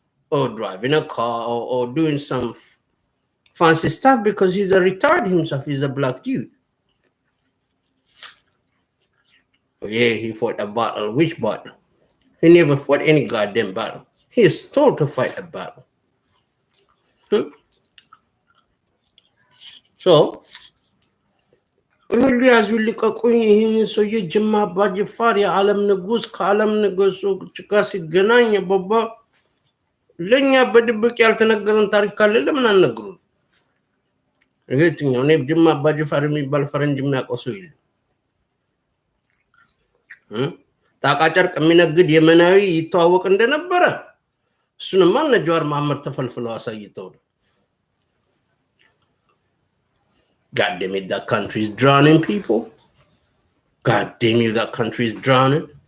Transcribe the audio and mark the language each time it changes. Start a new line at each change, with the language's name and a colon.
English: Or driving a car or doing some fancy stuff because he's a retard himself. He's a black dude. Yeah, he fought a battle. Which battle? He never fought any goddamn battle. He is told to fight a battle.
Amharic: So, ሁሉ ያዙ ልቀቁኝ። ይህን ሰውዬ ጅማ አባጅፋር የዓለም ንጉስ ከዓለም ንጉሱ ጋር ሲገናኝ ባባ ለኛ በድብቅ ያልተነገረን ታሪክ ካለ ለምን አልነግሩን? የትኛው እኔ ጅማ አባጅፋር የሚባል ፈረንጅ የሚያውቀው ሰው የለም። ታቃጨርቅ የሚነግድ የመናዊ ይተዋወቅ እንደነበረ እሱንማ እነ ጀዋር መሐመድ ተፈልፍለው አሳይተው ነው።
English: God damn it, that country is drowning people. God damn you, that country is drowning.